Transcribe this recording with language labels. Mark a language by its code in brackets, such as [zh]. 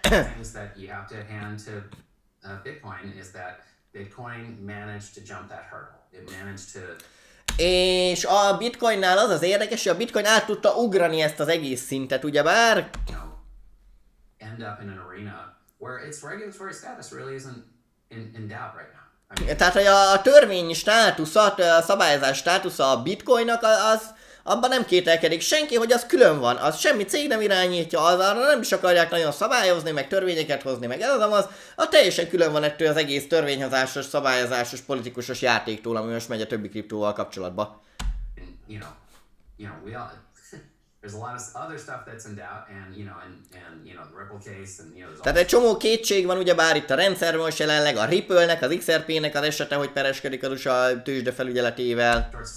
[en] Things that you have to hand to Bitcoin is that Bitcoin managed to jump that hurdle. It managed to [hu] És a bitcoinnál az az érdekes, hogy a bitcoin át tudta ugrani ezt az egész szintet, ugyebár, [en] you know, end up in an arena where its regulatory status really isn't in doubt right now. I mean, [hu] Tehát, hogy a törvény státusza, a szabályozás státusza a bitcoinnak, abban nem kételkedik senki, hogy az külön van. Az semmi cég nem irányítja, arra nem is akarják nagyon szabályozni, meg törvényeket hozni, meg ez az, teljesen külön van ettől az egész törvényhozásos, szabályozásos, politikusos játéktól, ami most megy a többi kriptóval kapcsolatba. [en] you know, we all. There's a lot of other stuff that's in doubt, and the Ripple case, and there's [hu] Tehát egy csomó kétség van ugyebár itt a rendszerben most jelenleg, a Ripple-nek, az XRP-nek az esete, hogy pereskedik az USA tőzsde felügyeletével.